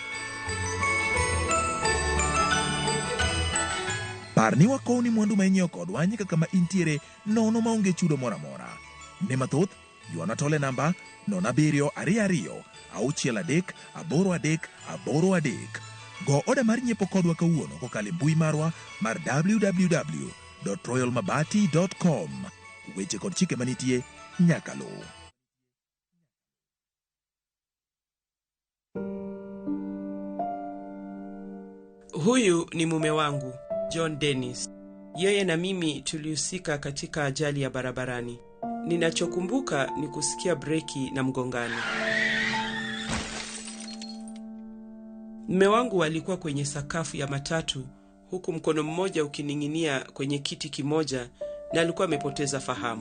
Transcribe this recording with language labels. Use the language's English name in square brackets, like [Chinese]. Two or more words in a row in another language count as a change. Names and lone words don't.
[Luo (Kenya and Tanzania)] Parni wakoni mwandu ma inyiewo kodwa nyaka kama intiere nono maonge chudo moro amora. Ne mathoth, yuana tole namba 0722-6383-83. Go oda mar nyiepo kodwa kawuono kokalo mbui marwa mar www.royalmabati.com. Weche kod chike manitie nyaka luw. [Swahili] Huyu ni mume wangu, John Dennis. Yeye na mimi tulihusika katika ajali ya barabarani. Ninachokumbuka ni kusikia breki na mgongano. Mume wangu alikuwa kwenye sakafu ya matatu, huku mkono mmoja ukining'inia kwenye kiti kimoja, na alikuwa amepoteza fahamu.